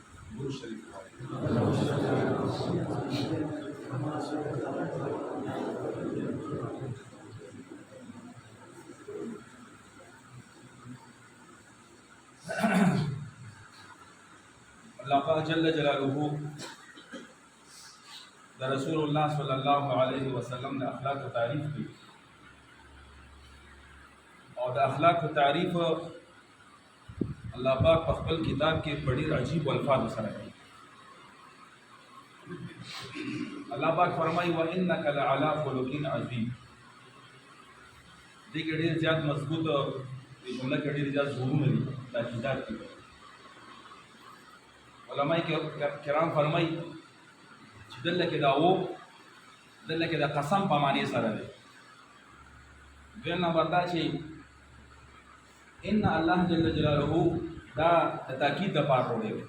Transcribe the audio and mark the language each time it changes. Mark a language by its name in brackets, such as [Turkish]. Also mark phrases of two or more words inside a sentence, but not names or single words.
[Pashto] درود شریف اللہ پاک [Arabic] جل جلالہ [Pashto] دا رسول اللہ [Arabic] صلی اللہ علیہ وسلم [Pashto] دا اخلاق و تعریف کی، اور دا اخلاق و تعریف اللہ پاک خپل کتاب [Urdu] کے بڑی عجیب الفاظ [Pashto] سره کوي۔ [Arabic] اللہ پاک فرمائی وَإِنَّكَ لَعَلَىٰ خُلُقٍ عَظِيمٍ۔ [Pashto] دې کې ډېر زیات مضبوط دې جمله کې ډېر زیات زورونه دي تاکیدات دي۔ علماء کرام فرمائی چې دلته کې دا دلته کې د قسم په معنی سره دی۔ دویم نمبر دا چې [Arabic] ان الله جل جلاله [Pashto] دا د تاکید دپاره وروړی دی۔